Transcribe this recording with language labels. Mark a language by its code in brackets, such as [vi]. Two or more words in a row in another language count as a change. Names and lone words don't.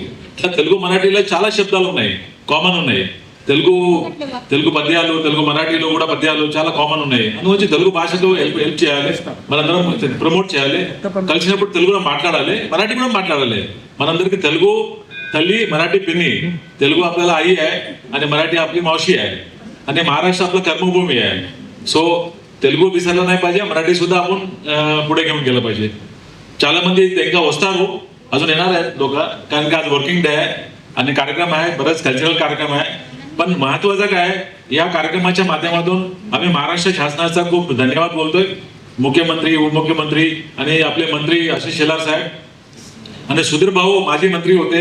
[te] ఇట్లా తెలుగు మరాఠీలో చాలా శబ్దాలు ఉన్నాయి, కామన్ ఉన్నాయి. తెలుగు పద్యాలు, తెలుగు మరాఠీలో కూడా పద్యాలు చాలా కామన్ ఉన్నాయి. అందువచ్చి తెలుగు భాషకు హెల్ప్ చేయాలి, మనందరం ప్రమోట్ చేయాలి. కలిసినప్పుడు తెలుగులో మాట్లాడాలి, మరాఠీ కూడా మాట్లాడాలి. मనందరికీ తెలుగు तल्ली, మరాఠీ పిన్ని. [mr] तेलुगू आपल्याला आई आहे आणि मराठी आपली मावशी आहे आणि महाराष्ट्र आपलं कर्मभूमी आहे. सो तेलुगू विसरलं नाही पाहिजे, मराठी सुद्धा आपण पुढे घेऊन गेलं पाहिजे. [te] చాలా మంది ఇంకా వస్తారు, [mr] अजून येणार आहेत लोक, कारण की आज [en] working day [mr] आहे आणि कार्यक्रम आहे, बरेच कल्चरल कार्यक्रम आहे. पण महत्त्वाचं काय, या कार्यक्रमाच्या माध्यमातून आम्ही महाराष्ट्र शासनाचा खूप धन्यवाद बोलतोय. मुख्यमंत्री, उपमुख्यमंत्री आणि आपले मंत्री आशिष शेलार साहेब आणि सुधीर भाऊ माजी मंत्री होते.